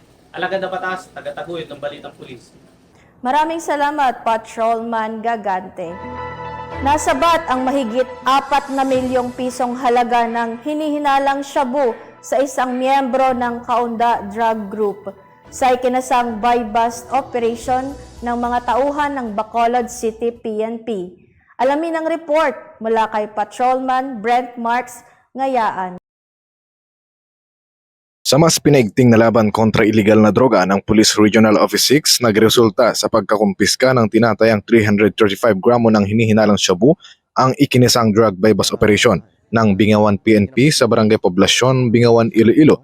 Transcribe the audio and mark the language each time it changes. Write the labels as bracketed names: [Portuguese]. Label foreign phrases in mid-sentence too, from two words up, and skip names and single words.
[Filipino] Alagad na batas, tagataguyod ng Balitang Pulis. Maraming salamat, Patrolman Gagante. Nasabat ang mahigit 4 na milyong pisong halaga ng hinihinalang shabu sa isang miyembro ng Kaunda Drug Group sa ikinasang [English] buy-bust operation [Filipino] ng mga tauhan ng Bacolod City PNP. Alamin ang report mula kay Patrolman Brent Marks Ngayaan. Sa mas pinaigting na laban kontra iligal na droga ng Police Regional Office 6, nagresulta sa pagkakumpiska ng tinatayang 335 gramo ng hinihinalang shabu ang ikinisang [English] drug buy-bust operation [Filipino] ng Bingawan PNP sa Barangay Poblasyon, Bingawan, Iloilo.